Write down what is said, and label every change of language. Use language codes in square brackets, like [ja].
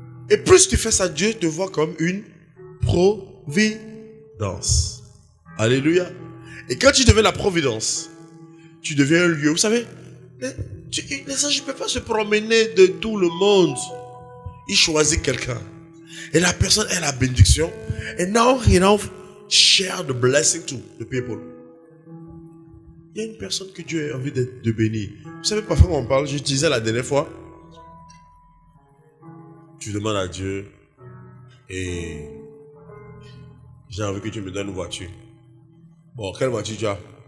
[fr] Et plus tu fais ça, Dieu te voit comme une providence. Alléluia. Et quand tu deviens la providence, tu deviens un lieu. Vous savez, les anges ne peuvent pas se promener de tout le monde. Il choisit quelqu'un. Et la personne est la bénédiction. [en] And now he share the blessing to the people. [fr] Il y a une personne que Dieu a envie de bénir. Vous savez, parfois quand on parle, je disais la dernière fois, tu demandes à Dieu et j'ai envie que tu me donnes une voiture. Bon, quelle voiture tu as?